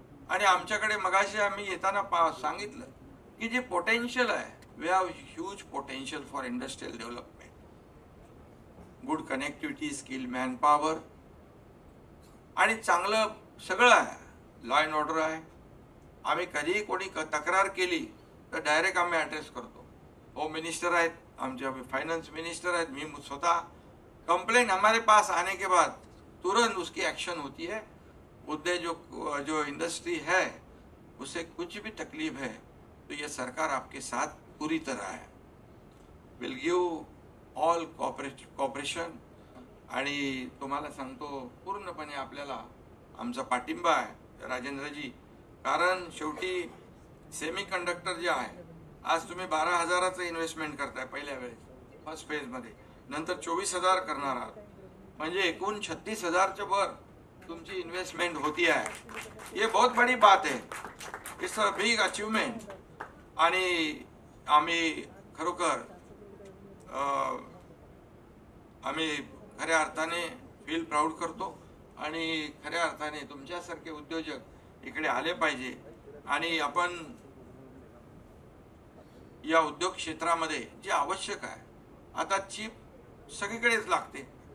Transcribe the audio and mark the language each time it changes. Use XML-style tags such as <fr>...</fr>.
<mr>आणि आमच्याकडे मगाशी आम्ही येताना सांगितलं की जे पोटेन्शियल आहे,</mr> <en>we have huge potential for industrial development,</en> <mr>good connectivity, skill man power आणि चांगलं सगळं आहे. लॉ अँड ऑर्डर आहे. आम्ही कधीही कोणी तक्रार केली तर डायरेक्ट आम्ही ॲड्रेस करतो. होम मिनिस्टर आहेत, आमचे फाइनेंस मिनिस्टर आहेत, मी स्वतः.</mr> <hi>कंप्लेंट हमारे पास आने के बाद तुरंत उसकी एक्शन होती है. जो इंडस्ट्री है उसे कुछ भी तकलीफ है तो ये सरकार आपके साथ पूरी तरह है,</hi> <en>Will give all cooperation.</en> <mr>आणि तुम्हाला सांगतो पूर्णपणे आपल्याला आमचा पाठिंबा आहे राजेंद्रजी. कारण शेवटी सेमी कंडक्टर जे आहे, आज तुम्ही 12,000चं इन्व्हेस्टमेंट करताय पहिल्या वेळेस फर्स्ट फेज मध्ये, नंतर 24,000 करणार आहात, म्हणजे एकूण 36,000च्या वर तुमची इन्वेस्टमेंट</mr> <hi>होती है. ये बहुत बड़ी बात है,</hi> <en>It's a big achievement.</en> <mr>आणि आम्ही खरोखर आम्ही खऱ्या अर्थाने फील प्राऊड करतो. आणि खऱ्या अर्थाने तुमच्यासारखे उद्योजक इकडे आले पाहिजे. आणि आपण या उद्योग क्षेत्रामध्ये जे आवश्यक आहे, आता चिप सगळीकडेच लागते.</mr>